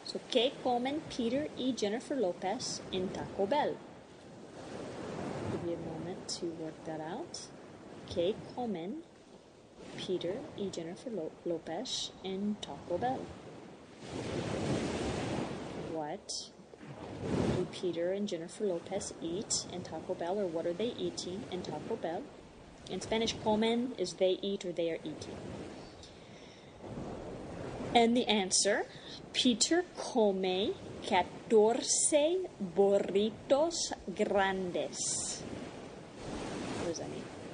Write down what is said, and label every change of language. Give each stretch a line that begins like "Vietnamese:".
Spanish: So, ¿qué comen Peter y Jennifer Lopez en Taco Bell?
English: Give you a moment to work that out.
Spanish: ¿Qué comen Peter y Jennifer Lopez en Taco Bell?
English: What do Peter and Jennifer Lopez eat in Taco Bell, or what are they eating in Taco Bell? In Spanish, comen is they eat or they are eating. And the answer, Peter
Spanish: come 14 burritos grandes.
English: What does that mean?